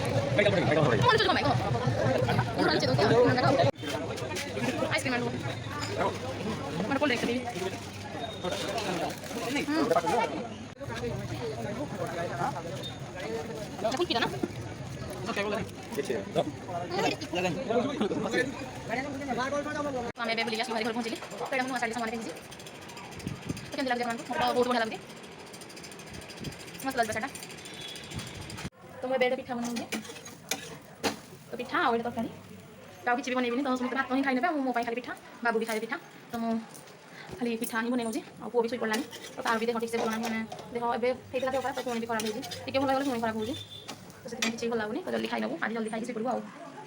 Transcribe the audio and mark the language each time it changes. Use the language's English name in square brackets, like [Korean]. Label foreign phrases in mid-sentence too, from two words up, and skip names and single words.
[Hindi] आइसक्रीम मैं कोल्ड ड्रिंक्स भी कुछ पीता ना [Odia] ଆମେ ଏବେ ବୁଲିକି ଆସିଲୁ ଘରେ ପହଞ୍ଚିଲି ତ ଏଇଟା ମୁଁ ନୂଆ ଶାଢ଼ୀ ସାମାନ ପିନ୍ଧିଛି ତ କେମିତି ଲାଗୁଛି ଆପଣଙ୍କୁ ମୋତେ ବହୁତ ବଢ଼ିଆ ଲାଗୁଛି ମସ୍ତ ଲାଗୁଛି ସେଇଟା ତ ମୁଁ ଏବେ ଏଇଟା ପିଠା ବନାଉଛି ତ ପିଠା ଆଉ ଏଇଟା ତରକାରୀ ଆଉ କିଛି ବି ବନେଇବିନି ତ ସମସ୍ତେ ଭାତ ହିଁ ଖାଇନେବେ ଆଉ ମୋ ପାଇଁ ଖାଲି ପିଠା ବାବୁ ବି ଖାଇବେ ପିଠା ତ ମୁଁ ଖାଲି ପିଠା ହିଁ ବନେଇ ନେଉଛି ଆଉ ପୁଅ ବି ଶୋଇପଡ଼ିଲାଣି ତ ତାର ବି ଦେହ ଠିକ୍ସେ ଭଲ ନାହିଁ ମାନେ ଦେହ ଏବେ ହେଇଥିଲା ଦେହ ଖରାପ ତ ପୁଣି ବି ଖରାପ ହେଉଛି ଟିକେ ଭଲ ହେଇଗଲେ ପୁଣି ଖରାପ ହେଉଛି ତ ସେଥିପାଇଁ କିଛି ଭଲ ଲାଗୁନି ତ ଜଲ୍ଦି ଖାଇନେବୁ ଆଜି ଜଲ୍ଦି ଖାଇକି ଶୋଇପଡ଼ିବୁ ଆଉ